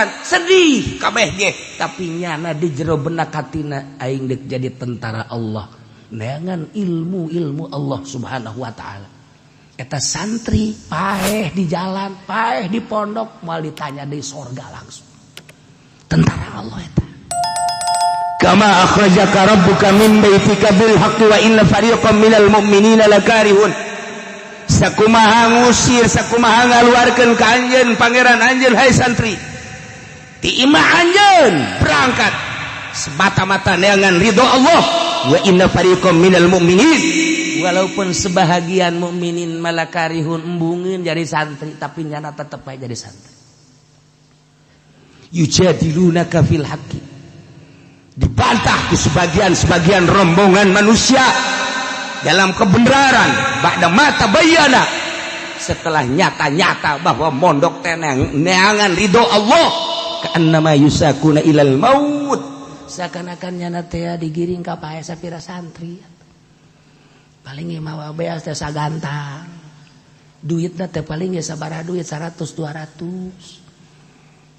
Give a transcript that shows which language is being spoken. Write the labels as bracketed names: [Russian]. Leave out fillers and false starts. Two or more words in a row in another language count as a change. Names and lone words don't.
[Sundanese] Sedih kabeh ge, tapi nyana di jero benak hatina aing deuk jadi tentara Allah. Neangan ilmu Allah [Arabic] سبحانه وتعالى. [Sundanese] Eta santri paeh di jalan, paeh di pondok, mal ditanya di sorga langsung. Tentara Allah eta. [Arabic] كما أخرجك ربك من بيتك بالحق وإن فريقا من المؤمنين لكارهون. [Sundanese] Sakumaha ngusir, sakumaha ngaluarkeun ka anjeun pangeran anjeun hai santri. Ti imah anjeun [Indonesian] berangkat semata-mata [Sundanese] neangan ridho Allah. [Arabic] وإن فريقا من المؤمنين, [Indonesian] walaupun sebahagian [Arabic] مؤمنين لكارهون [Sundanese] embungeun jadi santri tapi nyana tetep bae jadi santri. [Arabic] يجادلونك في الحق, [Indonesian] dibantah ke sebagian rombongan manusia dalam kebenaran [Arabic] بعد ما تبين, [Indonesian] setelah nyata-nyata bahwa [Sundanese] mondok teh neangan ridho [Indonesian] Allah, [Arabic] كأنما يساقون إلى الموت, [Indonesian] seakan-akan [Sundanese] nyana teh digiring ka pae sapira santri. Paling ge mawa beas teh sagantang. Duitna teh paling ge sabaraha duit 100-200.